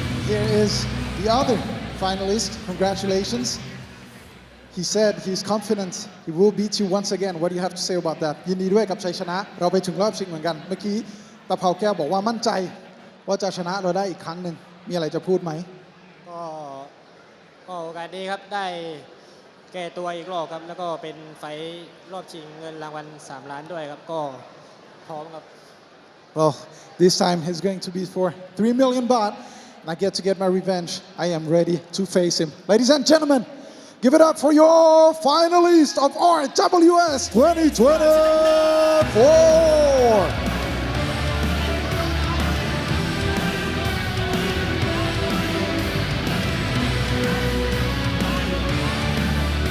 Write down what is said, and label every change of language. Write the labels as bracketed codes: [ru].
[en] Here is the other finalist. Congratulations. He said he's confident he will beat you once again. What do you have to say about that? [th] ยินดีด้วยกับชัยชนะเราไปถึงรอบชิงเหมือนกันเมื่อกี้ตะเภาแก้วบอกว่ามั่นใจว่าจะชนะเราได้อีกครั้งหนึ่งมีอะไรจะพูดไหม ก็โอกาสดีครับได้แก้ตัวอีกรอบครับแล้วก็เป็นไฟรอบชิงเงินรางวัล3 ล้านด้วยครับก็พร้อมครับ [en] Well, this time is going to be for 3 million baht. And I get my revenge. I am ready to face him. Ladies and gentlemen, give it up for your finalist of RWS 2024.